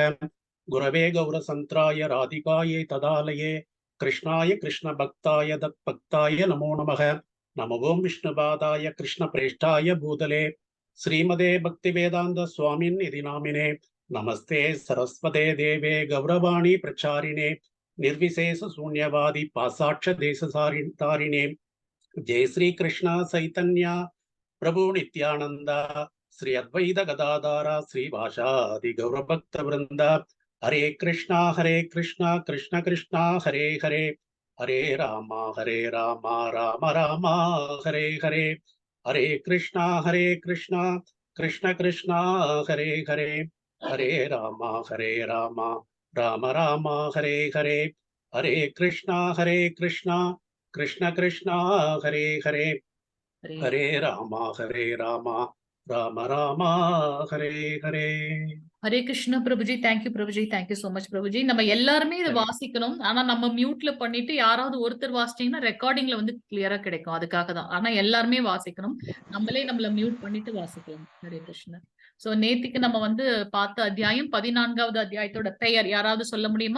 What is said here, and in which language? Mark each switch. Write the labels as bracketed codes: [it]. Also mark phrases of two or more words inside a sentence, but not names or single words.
[sa] गुरवे गौर चन्द्राय राधिकायै तदालये कृष्णाय कृष्ण भक्ताय तद्भक्ताय नमो नमः. नम ॐ विष्णुपादाय कृष्ण प्रेष्ठाय भूतले श्रीमते भक्ति वेदान्त स्वामिन् इति नामिने. नमस्ते सारस्वते देवे गौरवाणी प्रचारिणे निर्विशेष शून्यवादि पाश्चात्य देशतारिणे जय श्री कृष्ण चैतन्य प्रभु नित्यानंद श्री अद्वैत गदाधार श्रीवासादि गौर भक्त वृंद हरे कृष्णा कृष्ण कृष्णा हरे हरे हरे राम राम राम हरे हरे हरे कृष्णा कृष्ण कृष्णा हरे हरे हरे राम राम राम हरे हरे हरे कृष्णा कृष्ण कृष्णा हरे हरे हरे राम राम राम हरे हरे [ta] ஹரே கிருஷ்ண பிரபுஜி. தேங்க்யூ பிரபுஜி. [en] thank you so much [ta] பிரபுஜி. நம்ம எல்லாருமே இதை வாசிக்கணும். ஆனா நம்ம மியூட்ல பண்ணிட்டு யாராவது ஒருத்தர் வாசிச்சீங்கன்னா ரெக்கார்டிங்ல வந்து கிளியரா கிடைக்கும். அதுக்காக தான். ஆனா எல்லாருமே வாசிக்கணும். நம்மளே நம்மள மியூட் பண்ணிட்டு வாசிக்கலாம். ஹரே கிருஷ்ண. சோ நேத்திக்கு நம்ம வந்து பார்த்த அத்தியாயம் 14வது அத்தியாயத்தோட பெயர் யாராவது சொல்ல முடியுமா?